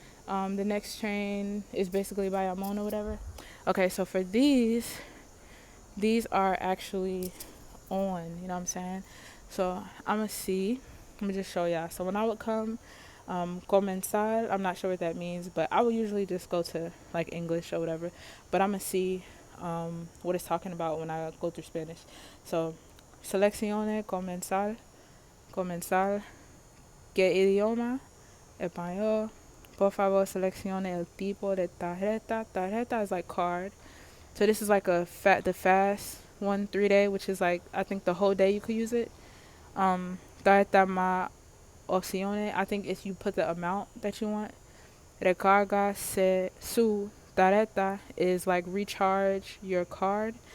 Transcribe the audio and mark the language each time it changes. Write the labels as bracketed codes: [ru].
[en] The next train is basically Bayamon or whatever. Okay, so for these are actually on, you know what I'm saying? So I'm gonna see. Let me just show y'all. So when I would come, comenzar, I'm not sure what that means, but I would usually just go to like English or whatever. But I'm gonna see what it's talking about when I go through Spanish. [es] So seleccione, comenzar, ¿qué idioma? Español. Por favor, seleccione el tipo de tarjeta. [en] Tarjeta is like card. So this is like the fast 1 3 day, which is like I think the whole day you could use it. [es] Tarjeta más opciones. [en] I think if you put the amount that you want. [es] Recarga su tarjeta [en] is like recharge your card.